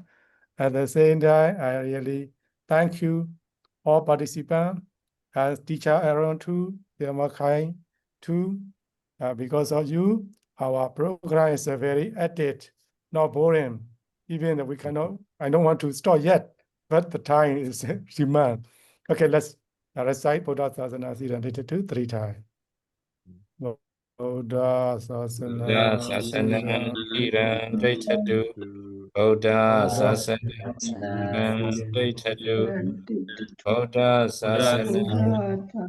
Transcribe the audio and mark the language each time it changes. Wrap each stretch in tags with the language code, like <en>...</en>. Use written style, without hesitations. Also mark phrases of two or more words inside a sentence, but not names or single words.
<en>At the same time, I really thank you, all participants, and teacher Aaron too, Yamakai too. Because of you, our program is very active, not boring. Even we cannot, I don't want to start yet, but the time is demand. Okay, let's recite</en> <pi>Buddha Sasana Siddha</pi> <en>3 times.</en> <pi>Buddha Sasana Sasana Siddha Buddha Sasana Buddha Sasana</pi>